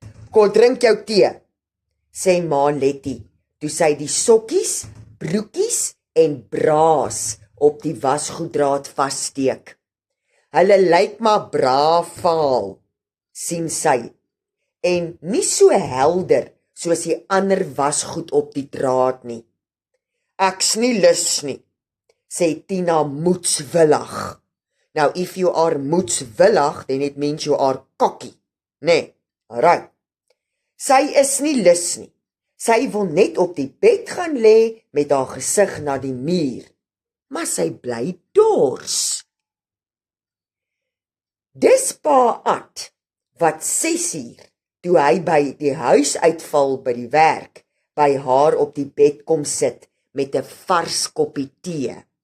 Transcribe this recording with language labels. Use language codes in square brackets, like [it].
[af] Kom drink jou tee, sê ma Letty, toe sy die sokkies, broekies en braas op die wasgoeddraad vassteek. Hulle lyk maar braaf vaal, sien sy, en nie so helder soos die ander wasgoed op die draad nie. Ek's nie lus nie, sê Tina moedswillig. [en] Now, if you are moedswillig, then it means you are cocky, nee, alright. [af] Sy is nie lus nie. Sy wil net op die bed gaan lê met haar gesig na die muur, maar sy bly dors. Dis pa Ad, wat 6 uur, toe hy by die huis uitval by die werk, by haar op die bed kom sit, met 'n vars koppie tee.